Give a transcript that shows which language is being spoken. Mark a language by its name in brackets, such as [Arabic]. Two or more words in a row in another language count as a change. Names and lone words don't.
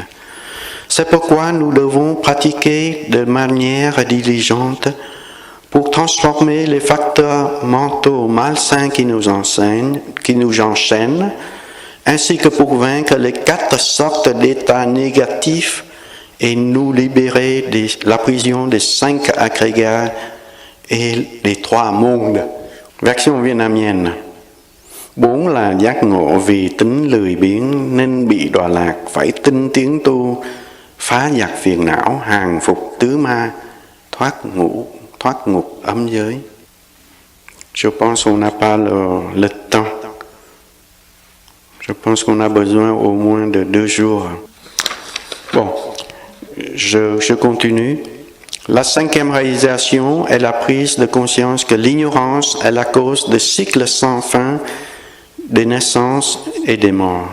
[French] C'est pourquoi nous devons pratiquer de manière diligente pour transformer les facteurs mentaux malsains qui nous enchaînent, ainsi que pour vaincre les 4 sortes d'états négatifs et nous libérer de la prison des 5 agrégats et des 3 mondes. Version vietnamienne. [Vietnamese] 4 là giác ngộ vì tính lười biếng nên bị đọa lạc, phải tinh tiến tu, phá giặc phiền não, hàng phục tứ ma, thoát ngục ấm giới. [French] Je pense qu'on n'a pas le temps. Je pense qu'on a besoin au moins de 2 jours. Bon, je continue. La 5e réalisation est la prise de conscience que l'ignorance est la cause de cycles sans fin des naissances et des morts.